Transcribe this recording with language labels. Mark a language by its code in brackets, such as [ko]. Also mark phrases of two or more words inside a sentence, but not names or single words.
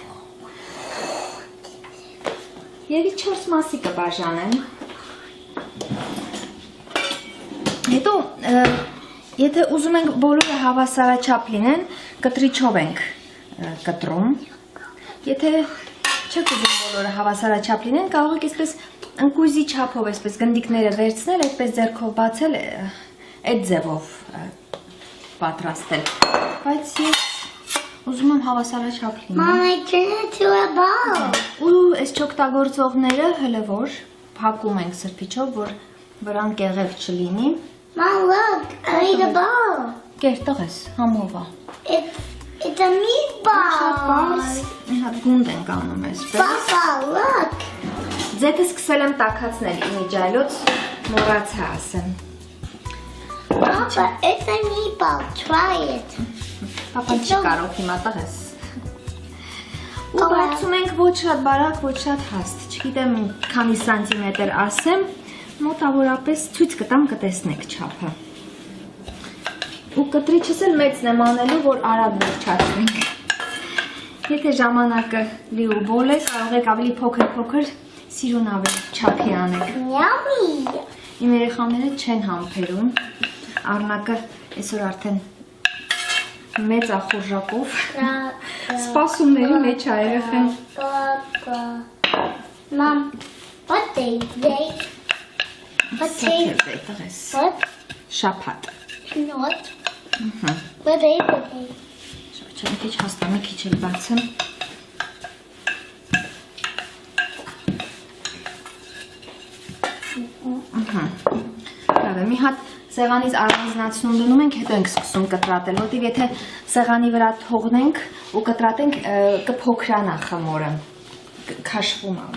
[hy] Եվի 4 մասի կբաժանեմ։ Հետո, եթե ուզում ենք բոլորը հավասարաչափ լինեն, կտրիչով ենք կտրում։ Եթե չեք ուզում բոլորը հավասարաչափ լինեն, կարող եք այսպես ընկույզի չափով, այսպես գնդիկները վերցնել, այդպես ձեռքով բացել, այդ ձևով պատրաստել։ Բայց ես Ուզում եմ հավասարաչափ լինի։ [en] Mom, I turned it to a ball. [hy] Ու այս չօգտագործողները հələ որ փակում ենք սրբիչով, որ վրան կեղև չլինի։ [en] Mom, look, I made a ball. [hy] Կերտող ես, համովա։ [en] It's a meatball. [hy] Մի հատ գունդ ենք անում այսպես։ [en] Papa, look. [hy] Ձեթը սկսել եմ տաքացնել իմիջայլոց, մոռացա ասեմ։ [en] Papa, it's a meatball. Try it. [hy] Պապան չի կարող հիմա տղես։ Ու բացում ենք ոչ շատ բարակ, ոչ շատ հաստ։ Չգիտեմ քանի սանտիմետր ասեմ, մոտավորապես ցույց կտամ կտեսնեք չափը։ Ու կտրիչս էլ մեծն եմ անելու, որ արագ վերջացնենք։ Եթե ժամանակը լի ու բոլ է, կարող եք ավելի փոքր սիրուն ավելի չափի անեք։ [en] Yummy. [hy] Իմ երեխաները չեն համբերում, առնակը այսօր արդեն մեծ ախորժակով սպասումների մեջ է երեխեն։ [en] Mom, what day today? What day? What? [hy] Շաբաթ։ [en] Not. What day today? [hy] Շաբաթ, մի քիչ հաստամ, մի քիչ էլ բացեմ։ Լավ է, մի հատ սեղանից առանձնացնում դնում ենք, հետո ենք սկսում կտրատել, որտեղ եթե սեղանի վրա թողնենք ու կտրատենք, կփոքրանա խմորը, քաշվում է